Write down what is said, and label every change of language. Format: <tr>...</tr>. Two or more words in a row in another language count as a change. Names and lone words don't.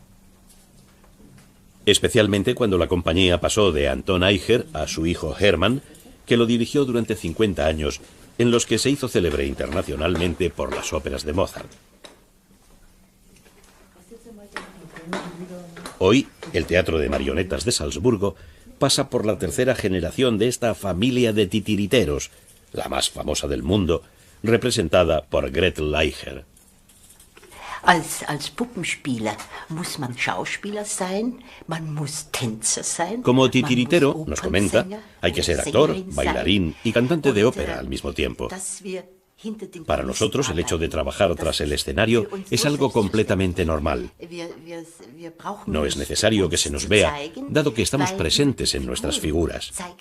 <es>Especialmente cuando la compañía pasó de Anton Eicher a su hijo Hermann, que lo dirigió durante 50 años, en los que se hizo célebre internacionalmente por las óperas de Mozart. Hoy, el Teatro de Marionetas de Salzburgo pasa por la tercera generación de esta familia de titiriteros, la más famosa del mundo, representada por Gretel Eicher.</es> <de>Als Puppenspieler muss man Schauspieler sein, man muss Tänzer sein.</de> <es>Como titiritero, nos comenta, hay que ser actor, bailarín y cantante de ópera al mismo tiempo. Para nosotros, el hecho de trabajar tras el escenario es algo completamente normal. No es necesario que se nos vea, dado que estamos presentes en nuestras figuras.</es>